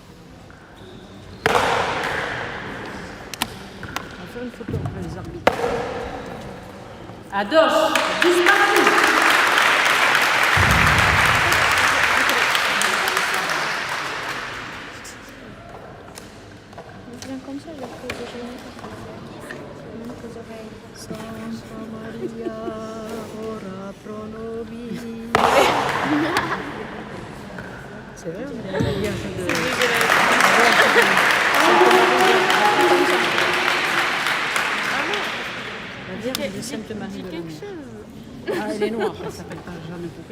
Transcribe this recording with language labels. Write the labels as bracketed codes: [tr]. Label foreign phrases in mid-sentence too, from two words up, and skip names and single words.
[fr] On va faire une photo après les arbitres. À gauche, 10 partout. Je viens comme ça, je fais déjà une même aux oreilles. [la] Santa Maria, ora pro nobis. [fr] C'est vrai, on a la Vierge de... La Vierge de Sainte-Marie de quelque Lomé. chose. Ah, elle est noire, elle s'appelle pas Jeanne Poupée.